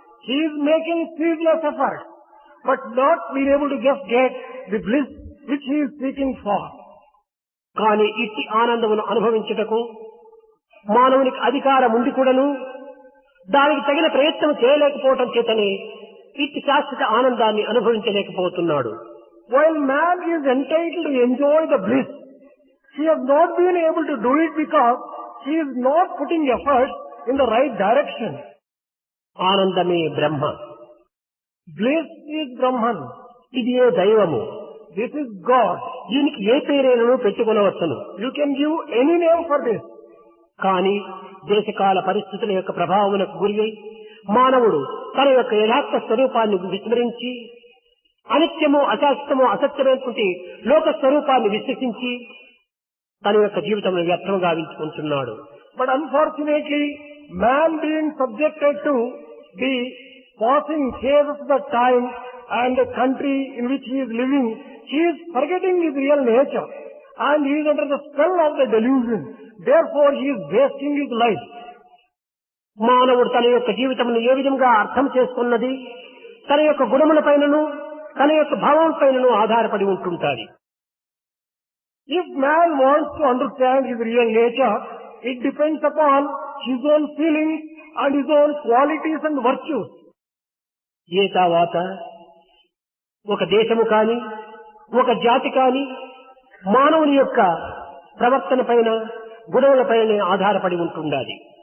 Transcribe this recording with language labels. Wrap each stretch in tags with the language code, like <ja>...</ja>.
<en>He is making ceaseless efforts but not being able to just get the bliss which he is seeking for.</en> <te>కానీ ఇట్టి ఆనందమును అనుభవించుటకు మానవునికి అధికారం ఉండి కూడాను దానికి తగిన ప్రయత్నం చేయలేకపోవటం చేతనే ఇట్టి శాశ్వత ఆనందాన్ని అనుభవించలేకపోతున్నాడు.</te> <en>While man is entitled to enjoy the bliss, he has not been able to do it because he is not putting efforts in the right direction.</en> <te>ఆనందమే బ్రహ్మ.</te> <en>Bliss is Brahman.</en> <te>ఇదియే దైవము.</te> <en>This is God.</en> <te>దీనికి ఏ పేరైనను పెట్టుకొనవచ్చును.</te> <en>You can give any name for this.</en> <te>కానీ దేశకాల పరిస్థితుల యొక్క ప్రభావమునకు గురి అయి మానవుడు తన యొక్క యథార్థ స్వరూపాన్ని విస్మరించి అనిత్యము అశాశ్వతము అసత్యమైనటువంటి లోక స్వరూపాన్ని విశ్వసించి తన యొక్క జీవితంలో వ్యర్థం గావించుకుంటున్నాడు.</te> <en>But unfortunately, man being subjected to the passing phases of the time and the country in which he is living, he is forgetting his real nature and he is under the spell of the delusion. Therefore, he is wasting his life.</en> <te>మానవుడు తన యొక్క జీవితమును ఏ విధంగా అర్థం చేసుకున్నది తన యొక్క గుణముల పైనను తన యొక్క భావం పైనను ఆధారపడి ఉంటుంటాది.</te> <en>If man wants to understand his real nature, it depends upon his own feelings and his own qualities and virtues.</en> <te>ఏ తర్వాత ఒక దేశము కాని ఒక జాతి కాని మానవుని యొక్క ప్రవర్తన పైన గుణముల పైన ఆధారపడి ఉంటుండాలి.</te>